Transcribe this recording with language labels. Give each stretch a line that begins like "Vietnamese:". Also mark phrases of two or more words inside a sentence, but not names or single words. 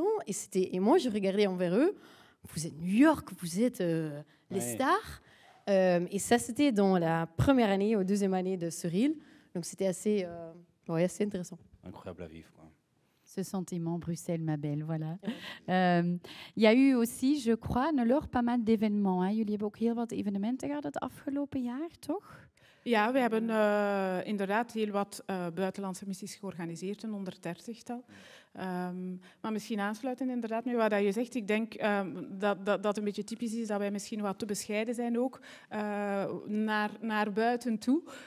French: Et moi, je regardais envers eux. Vous êtes New York, vous êtes les stars. Et ça, c'était dans la première année ou deuxième année de Cyril. Donc c'était assez intéressant. Incroyable à vivre, quoi. Ce sentiment, Bruxelles, ma belle, voilà. Il y a eu aussi, je crois, pas mal d'événements. Hein.
Dutch: Jullie hebben ook heel wat evenementen gehad het afgelopen jaar, toch? Ja, we hebben inderdaad heel wat buitenlandse missies georganiseerd, een 130-tal. Maar misschien aansluiten inderdaad met wat je zegt. Ik denk dat een beetje typisch is dat wij misschien wat te bescheiden zijn ook naar buiten toe.